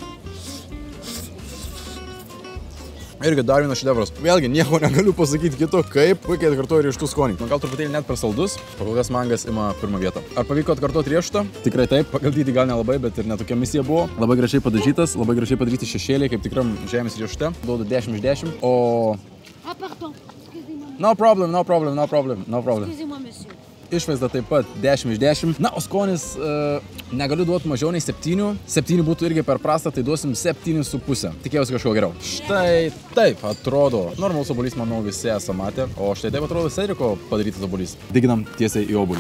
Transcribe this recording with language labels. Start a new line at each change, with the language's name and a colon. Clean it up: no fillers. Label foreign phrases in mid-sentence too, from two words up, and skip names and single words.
Lithuanian: Irgi dar vienas šedevras. Vėlgi, nieko negaliu pasakyti kito, kaip puikiai atkartoju riešutų skonį. Gal truputėlį net per saldus, pakol kas mangas ima pirmą vietą. Ar pavyko atkartoti riešutą? Tikrai taip, pagal dydį gal nelabai, bet ir netokia misija buvo. Labai gražiai padažytas, labai gražiai padaryti šešėliai, kaip tikram žemės riešute. Duodu 10 iš 10, o...
English: No problem.
French: Excusez-moi, monsieur.
Lithuanian: Išvaizda taip pat 10 iš 10. Na, o skonis negaliu duoti mažiau nei 7. 7 būtų irgi per prastą, tai duosim 7,5. Tikėjausi kažko geriau. Štai taip atrodo. Normalus obuolys, manau, visi esame matę. O štai taip atrodo Cedrico padarytas obuolys. Diginam tiesiai į obuolį.